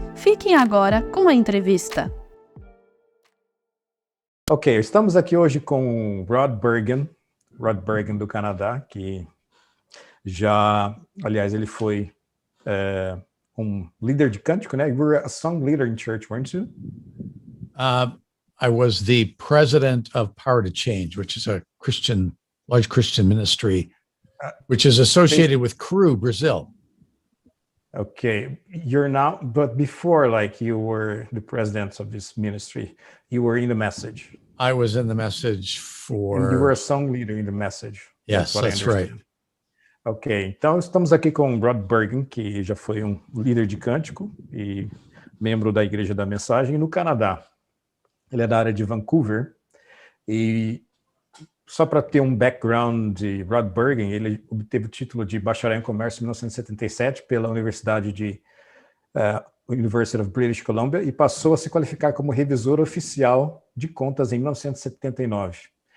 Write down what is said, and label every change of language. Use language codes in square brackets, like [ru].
[pt] Fiquem agora com a entrevista. Ok, estamos aqui hoje com Bergen do Canadá, que já, aliás, ele foi um líder de cântico, né? [en] You were a song leader in church, weren't you? I was the president of Power to Change, which is a large Christian ministry, which is associated with Cura, Brazil. Okay, you're now, but before, like, you were the president of this ministry, you were in the Message. I was in the Message for... And you were a song leader in the Message. Yes, that's right. [pt] Ok, então estamos aqui com Bergen, que já foi um líder de cântico e membro da Igreja da Mensagem no Canadá. Ele é da área de Vancouver, e só para ter um background de Bergen, ele obteve o título de bacharel em comércio em 1977 pela Universidade University of British Columbia e passou a se qualificar como revisor oficial de contas em 1979.